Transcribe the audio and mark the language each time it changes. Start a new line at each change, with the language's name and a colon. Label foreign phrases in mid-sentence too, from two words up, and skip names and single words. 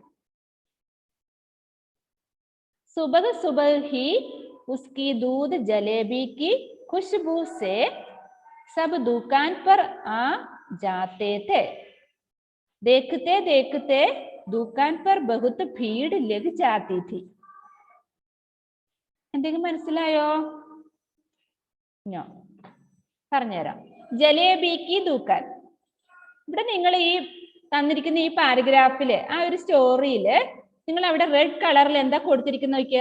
Hindi: सुबह सुबह ही उसकी दूध जलेबी की खुशबू से सब दुकान पर आ जाते थे। देखते देखते दुकान पर बहुत भीड़ लग जाती थी.
Malayalam: എന്തെങ്കിലും മനസ്സിലായോ? പറഞ്ഞുതരാം.
Hindi: जलेबी की दुकान.
Malayalam: ഇവിടെ നിങ്ങൾ ഈ തന്നിരിക്കുന്ന ഈ പാരഗ്രാഫില് ആ ഒരു സ്റ്റോറിയില് നിങ്ങൾ അവിടെ
English: red colour
Malayalam: എന്താ കൊടുത്തിരിക്കുന്ന നോക്കിയേ.